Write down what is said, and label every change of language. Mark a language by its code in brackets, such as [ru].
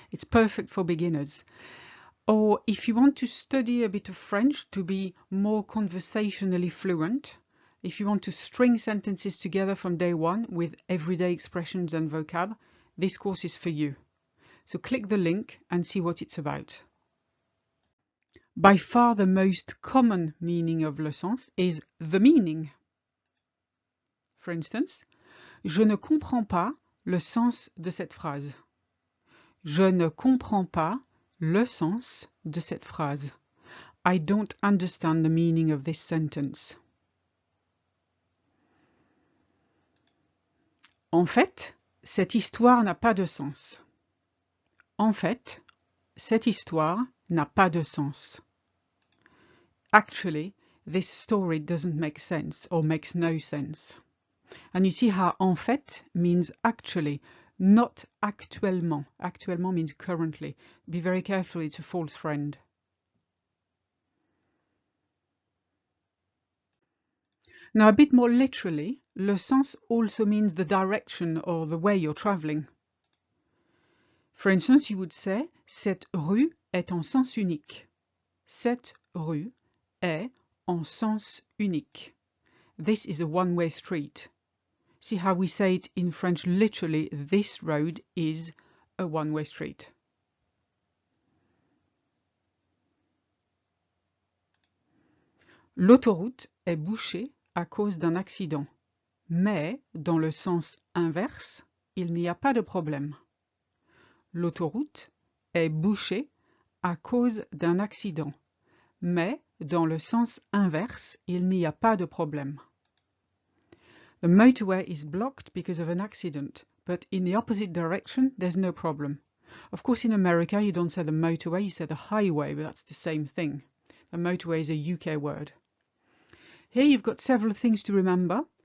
[en] It's perfect for beginners. Or if you want to study a bit of French to be more conversationally fluent, if you want to string sentences together from day one with everyday expressions and vocab, this course is for you. So click the link and see what it's about. By far the most common meaning of le sens is the meaning. For instance, [fr] je ne comprends pas le sens de cette phrase. Je ne comprends pas le sens de cette phrase. [en] I don't understand the meaning of this sentence. [fr] En fait, cette histoire n'a pas de sens. En fait, cette histoire n'a pas de sens. [en] Actually, this story doesn't make sense or makes no sense. And you see how en fait means actually, not actuellement. Actuellement means currently. Be very careful, it's a false friend. Now, a bit more literally, le sens also means the direction or the way you're traveling. For instance, you would say, [fr] cette rue est en sens unique. Cette rue est en sens unique. [en] This is a one-way street. See how we say it in French literally, this road is a one-way street. [fr] L'autoroute est bouchée à cause d'un accident. Mais, dans le sens inverse, il n'y a pas de problème. L'autoroute est bouchée à cause d'un accident. Mais, dans le sens inverse, il n'y a pas de problème. [en] The motorway is blocked because of an accident, but in the opposite direction, there's no problem. Of course, in America, you don't say the motorway, you say the highway, but that's the same thing. The motorway is a UK word. Here you've got several things to remember.